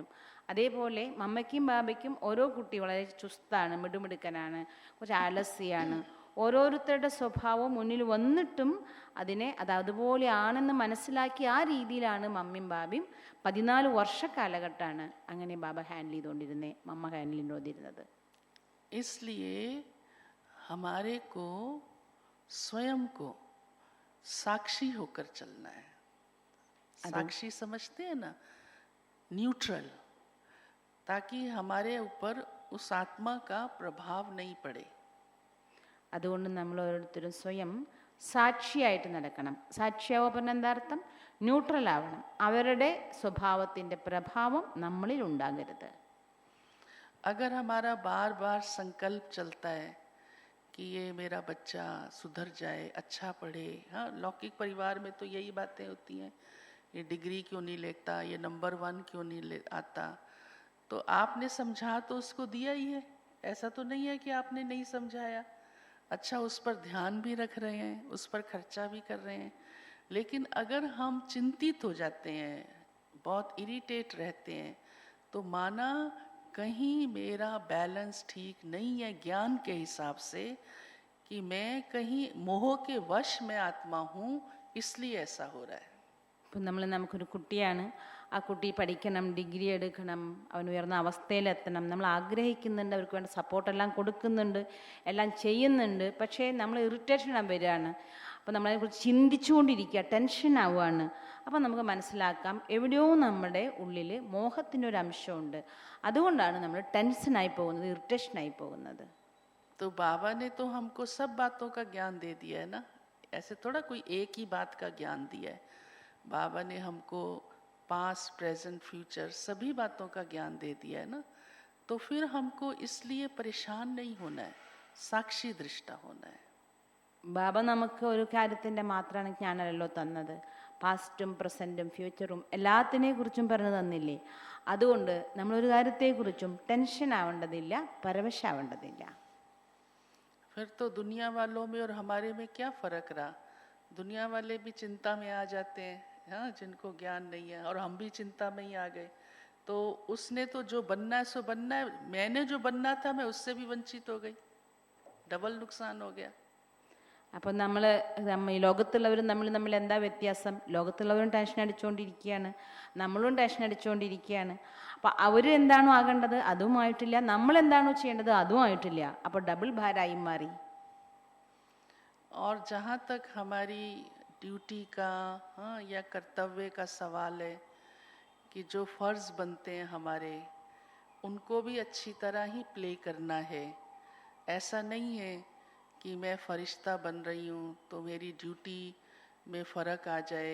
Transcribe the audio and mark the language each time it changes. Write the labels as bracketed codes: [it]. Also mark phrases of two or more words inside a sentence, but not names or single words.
[ml] അതേപോലെ മമ്മയ്ക്കും ബാബയ്ക്കും ഓരോ കുട്ടി വളരെ ചുസ്താണ്, മിടുമിടുക്കനാണ്, കുറച്ച് ആലസ്യാണ്. ഓരോരുത്തരുടെ സ്വഭാവം മുന്നിൽ വന്നിട്ടും അതിനെ അതുപോലെയാണെന്ന് മനസ്സിലാക്കി ആ രീതിയിലാണ് മമ്മിയും ബാബയും 14 വർഷ കാലഘട്ടമാണ് അങ്ങനെ ബാബ ഹാൻഡിൽ ചെയ്തുകൊണ്ടിരുന്നത്, മമ്മ ഹാൻഡിൽ ചെയ്തുകൊണ്ടിരുന്നത്. [hi] इसलिए हमारे को स्वयं को साक्षी होकर चलना है। साक्षी समझते हैं ना, न्यूट्रल, ताकि हमारे ऊपर उस आत्मा का प्रभाव नहीं पड़े। [ml] അതുകൊണ്ട് നമ്മൾ ഓരോരുത്തരും സ്വയം സാക്ഷിയായിട്ട് നടക്കണം. സാക്ഷിയാവുക പറഞ്ഞാൽ എന്താ അർത്ഥം? ന്യൂട്രൽ ആവണം. അവരുടെ സ്വഭാവത്തിൻ്റെ പ്രഭാവം നമ്മളിൽ ഉണ്ടാകരുത്. [hi] अगर हमारा बार बार संकल्प चलता है कि ये मेरा बच्चा सुधर जाए, अच्छा पढ़े, हाँ लौकिक परिवार में तो यही बातें होती हैं, ये डिग्री क्यों नहीं लेता, ये नंबर 1 क्यों नहीं आता, तो आपने समझा तो उसको दिया ही है, ऐसा तो नहीं है कि आपने नहीं समझाया। अच्छा, उस पर ध्यान भी रख रहे हैं, उस पर खर्चा भी कर रहे हैं, लेकिन अगर हम चिंतित हो जाते हैं, बहुत इरिटेट रहते हैं, तो माना कहीं मेरा बैलेंस ठीक नहीं है ज्ञान के हिसाब से, कि मैं कहीं मोह के वश में आत्मा हूँ, इसलिए ऐसा हो रहा है. [ml] ഇപ്പം നമുക്കൊരു കുട്ടിയാണ്, ആ കുട്ടി പഠിക്കണം, ഡിഗ്രി എടുക്കണം, അവൻ ഉയർന്ന അവസ്ഥയിലെത്തണം, നമ്മൾ ആഗ്രഹിക്കുന്നുണ്ട്, അവർക്ക് വേണ്ട സപ്പോർട്ടെല്ലാം കൊടുക്കുന്നുണ്ട്, എല്ലാം ചെയ്യുന്നുണ്ട്. പക്ഷേ നമ്മൾ ഇറിറ്റേഷൻ വരികയാണ്. അപ്പോൾ നമ്മളതിനെക്കുറിച്ച് ചിന്തിച്ചുകൊണ്ടിരിക്കുക, ടെൻഷൻ ആവുകയാണ്. അപ്പം നമുക്ക് മനസ്സിലാക്കാം എവിടെയോ നമ്മുടെ ഉള്ളിൽ മോഹത്തിൻ്റെ ഒരു അംശമുണ്ട്. അതുകൊണ്ടാണ് നമ്മൾ ടെൻഷനായി പോകുന്നത്, ഇറിറ്റേഷനായി പോകുന്നത്. [hi] तो बाबा ने तो हमको सब बातों का ज्ञान दे दिया है ना, ऐसे थोड़ा कोई एक ही बात का ज्ञान दिया है। बाबा ने हमको [en] past present future [hi] सभी बातों का ज्ञान दे दिया है ना, तो फिर हमको इसलिए परेशान नहीं होना है, साक्षी दृष्टा होना है. [ml] ബാബ നമുക്ക് ഒരു കാര്യത്തിൻ്റെ മാത്രമാണ് ജ്ഞാനമല്ലോ തന്നത്, പാസ്റ്റും പ്രസൻറ്റും ഫ്യൂച്ചറും എല്ലാത്തിനെ കുറിച്ചും പറഞ്ഞു തന്നില്ലേ. അതുകൊണ്ട് നമ്മളൊരു കാര്യത്തെക്കുറിച്ചും ടെൻഷൻ ആവേണ്ടതില്ല, പരവശാവേണ്ടതില്ല. [hi] फिर तो दुनिया वालों में और हमारे में क्या फ़र्क रहा? दुनिया वाले भी चिंता में आ जाते हैं, हाँ जिनको ज्ञान नहीं है, और हम भी चिंता में ही आ गए. तो उसने तो जो बनना है सो बनना है, मैंने जो बनना था मैं उससे भी वंचित हो गई, डबल नुकसान हो गया. [ml] അപ്പോൾ ഈ ലോകത്തുള്ളവരും തമ്മിൽ എന്താ വ്യത്യാസം? ലോകത്തുള്ളവരും ടെൻഷൻ അടിച്ചുകൊണ്ടിരിക്കുകയാണ്, നമ്മളും ടെൻഷൻ അടിച്ചുകൊണ്ടിരിക്കുകയാണ്. അപ്പോൾ അവർ എന്താണോ ആകേണ്ടത് അതും ആയിട്ടില്ല, നമ്മൾ എന്താണോ ചെയ്യേണ്ടത് അതും ആയിട്ടില്ല. അപ്പോൾ ഡബിൾ ഭാരമായി മാറി. [hi] और जहाँ तक हमारी ड्यूटी का, हाँ या कर्तव्य का सवाल है, कि जो फ़र्ज़ बनते हैं हमारे, उनको भी अच्छी तरह ही प्ले करना है. ऐसा नहीं है कि मैं फरिश्ता बन रही हूँ तो मेरी ड्यूटी में फ़र्क आ जाए.